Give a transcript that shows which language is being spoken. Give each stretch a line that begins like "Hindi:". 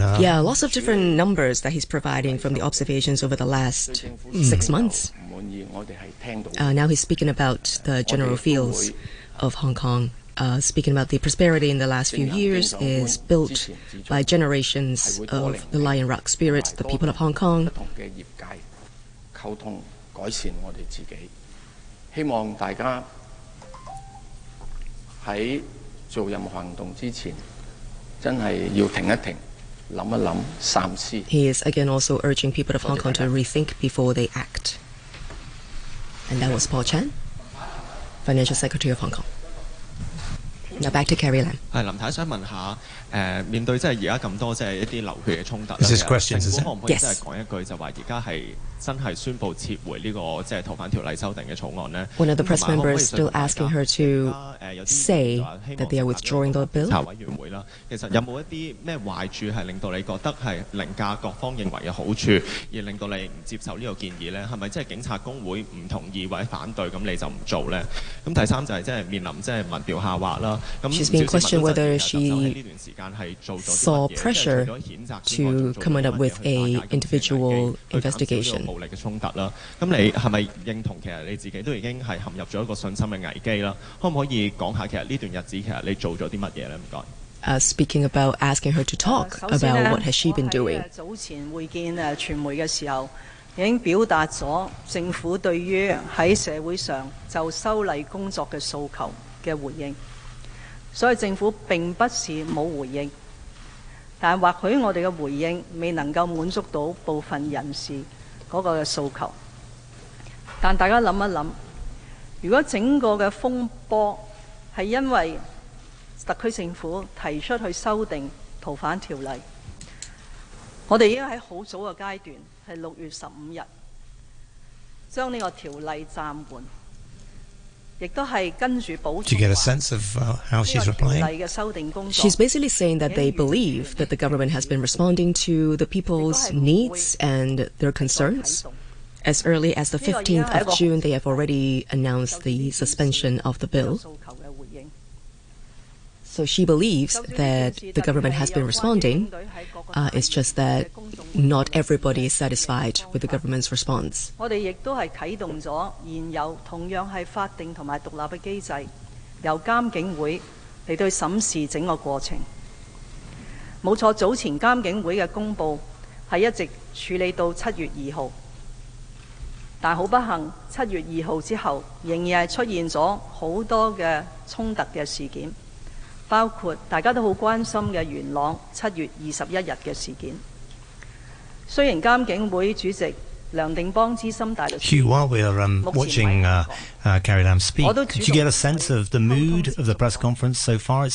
English: Yeah, lots of different numbers that he's providing from the observations over the last 6 months. Now he's speaking about the general feels of Hong Kong, speaking about the prosperity in the last few years is built by generations of the Lion Rock spirit, the people of Hong Kong.
Cantonese: 溝通改善我哋自己，希望大家喺做任何行動之前真係要停一停，諗一諗，三思。
English: He is again also urging people of Hong Kong to rethink before they act. And that was Paul Chan, Financial Secretary of Hong Kong. Now back to Carrie Lam.
Cantonese: 係林太想問下，面對即係而家咁多即係一啲流血嘅衝突，政府可唔可以即係講一句就話而家係真係宣布撤回呢個即係逃犯條例修訂嘅草案咧
English: ？One of the press members still asking her to say that they are withdrawing the bill.
Cantonese: 委員會啦，其實有冇一啲咩壞處係令到你覺得係凌駕各方認為嘅好處，而令到你唔接受呢個建議咧？係咪即係警察工會唔同意或者反對，咁你就唔做咧？咁第三就係即係面臨即係民調下滑啦。咁
English: She's been questioned whether she saw pressure to come up with a individual investigation.
Cantonese: 暴力嘅衝突啦，咁你係咪認同其實你自己都已經係陷入咗一個信心嘅危機啦？可唔可以講下其實呢段日子其實你做咗啲乜嘢咧？唔該。
English: Speaking about asking her to talk about what has she been doing？
Cantonese: 早前會見傳媒嘅時候，已經表達咗政府對於喺社會上就修例工作嘅訴求嘅回應，所以政府並不是冇回應，但或許我哋嘅回應未能夠滿足到部分人士嗰個嘅訴求。但大家諗一諗，如果整個嘅風波係因為特區政府提出去修訂逃犯條例，我哋已經喺好早嘅階段，係6月15日將呢個條例暫緩。
English: To get a sense of how she's replying. She's basically saying that they believe that the government has been responding to the people's needs and their concerns. As early as the 15th of June, they have already announced the suspension of the bill. So she believes that the government has been responding. It's just that not everybody is satisfied with the government's response. We also have started the existing legal and independent mechanism of the Investigation Commission to assess the whole process. No, the previous Investigation Commission announcement has been up to 7 月 2. But unfortunately, 7 月 2 after that, there are still many conflicts and incidents.
Cantonese: 包括大家都好關心嘅元朗7月21日嘅事件。雖然監警會主席梁定邦資深大律師
English: Hugh, while we're watching Carrie Lam speak, could you get a sense of the mood of the press conference so far?